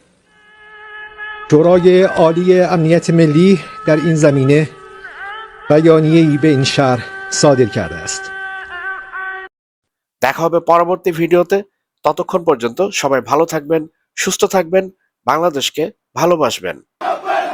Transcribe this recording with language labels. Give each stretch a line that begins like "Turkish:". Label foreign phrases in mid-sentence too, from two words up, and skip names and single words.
Persian: شورای عالی امنیت ملی در این زمینه بیانیه‌ای به این شهر صادر کرده است.
Bangla: দেখা হবে পরবর্তী ভিডিওতে। ততক্ষণ পর্যন্ত সবাই ভালো থাকবেন, সুস্থ থাকবেন, বাংলাদেশকে ভালোবাসবেন।